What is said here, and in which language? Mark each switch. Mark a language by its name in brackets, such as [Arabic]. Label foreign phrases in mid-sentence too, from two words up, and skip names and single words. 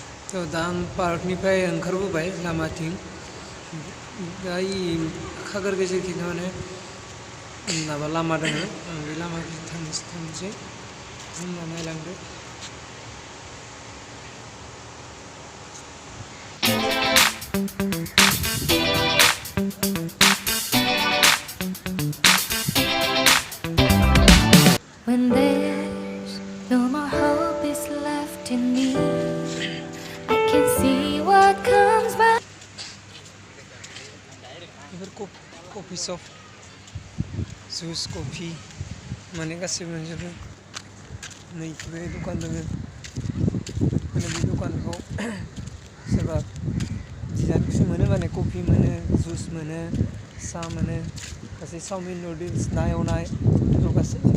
[Bodo] थ' दा आं पार्कनिफ्राय ओंखारबोबाय लामाथिं दा खागोर गेजेरथिं माने माबा लामा दङ आं बे लामाथिं थांनोसै होनना नायलांदो [English] When there's no more hope is left in me, I can see what comes by. [Bodo] बेफोर [English] coffee shop juice coffee [Bodo] माने गासैबो मोनजोबो नै बे दखान दङ माने बे दखानखौ सोरबा डिजाइनखौसो मोनो माने कफि मोनो जुस मोनो साहा मोनो गासै [English] chowmein noodles [Bodo] ना एवनाय बेफोर गासै